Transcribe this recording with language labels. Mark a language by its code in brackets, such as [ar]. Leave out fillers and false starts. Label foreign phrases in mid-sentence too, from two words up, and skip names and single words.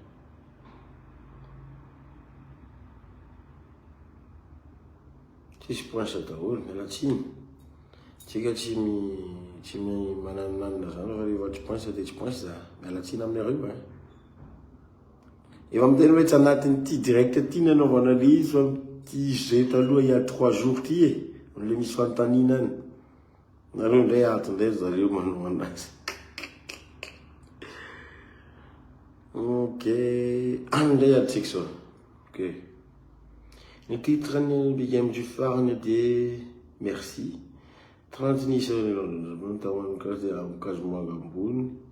[mg] Tsisy pense daholo miala tsiny. Tsika tsy mananana zany fa rehefa tsy pense de tsy pense za. Miala tsiny aminareo e. Efa miteny hoe tsy anatin'ny ty direct ty nanaovana le izy fa ty zay taloha [fr] il y a 3 jours [mg] ty e. Le misy fantanina any. Nareo ndray atondray zareo manao anazy. Ok. Andray atsika zao. Ok. Ny titre ny BMG farany de merci. 30 nisy Taïwan Car de Ankazomanga ambony.